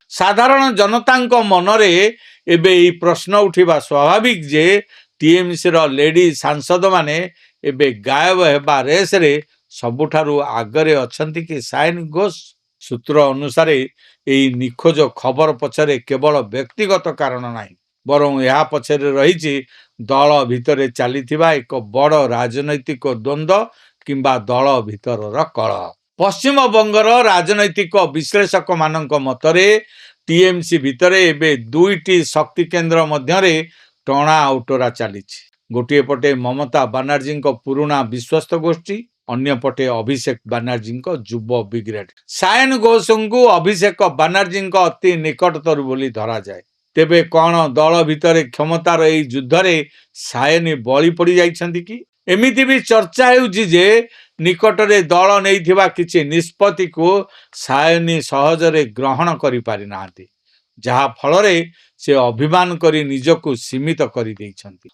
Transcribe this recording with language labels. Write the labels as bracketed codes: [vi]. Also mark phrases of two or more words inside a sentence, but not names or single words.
[or] ସାଧାରଣ ଜନତାଙ୍କ ମନରେ ଏବେ ଏଇ ପ୍ରଶ୍ନ ଉଠିବା ସ୍ୱାଭାବିକ ଯେ ଟିଏମସି ର ଲେଡି ସାଂସଦ ମାନେ ଏବେ ଗାୟବ ହେବା ରେସ ରେ ସବୁଠାରୁ ଆଗରେ ଅଛନ୍ତି କି ସାୟନୀ ଘୋଷ। ସୂତ୍ର ଅନୁସାରେ ଏହି ନିଖୋଜ ଖବର ପଛରେ କେବଳ ବ୍ୟକ୍ତିଗତ କାରଣ ନାହିଁ, ବରଂ ଯହ ପଛରେ ରହିଛି ଦଳ ଭିତରେ ଚାଲିଥିବା ଏକ ବଡ଼ ରାଜନୈତିକ ଦ୍ୱନ୍ଦ୍ୱ କିମ୍ବା ଦଳ ଭିତରର କଳହ। ପଶ୍ଚିମ ବଙ୍ଗର ରାଜନୈତିକ ବିଶ୍ଳେଷକ ମାନଙ୍କ ମତରେ ଟିଏମସି ଭିତରେ ଏବେ ଦୁଇଟି ଶକ୍ତି କେନ୍ଦ୍ର ମଧ୍ୟରେ ଟଣା ଉଟରା ଚାଲିଛି। ଗୋଟେ ପଟେ ମମତା ବନର୍ଜୀ ପୁରୁଣା ବିଶ୍ୱସ୍ତ ଗୋଷ୍ଠୀ, ଅନ୍ୟ ପଟେ ଅଭିଷେକ ବନର୍ଜୀ ଯୁବ ବ୍ରିଗେଡ। ସାୟନ ଘୋଷ କୁ ଅଭିଷେକ ବନର୍ଜୀ ଅତି ନିକଟତର ବୋଲି ଧରା ଯାଏ। ତେବେ କୌନ ଦଳ ଭିତର କ୍ଷମତାର ଏହି ଯୁଦ୍ଧ ରେ ସାୟନୀ ବଳି ପଡ଼ି ଯାଇଛନ୍ତି କି? ଏମିତି ଭି ଚର୍ଚ୍ଚା ହେଉଛି ଯେ ନିକଟରେ ଦଳ ନେଇଥିବା କିଛି ନିଷ୍ପତ୍ତି କୁ ସାୟନୀ ସହଜରେ ଗ୍ରହଣ କରି ପାରି ନାହାନ୍ତି, ଯାହା ଫଳରେ ସେ ଅଭିମାନ କରି ନିଜକୁ ସୀମିତ କରି ଦଉଛନ୍ତି।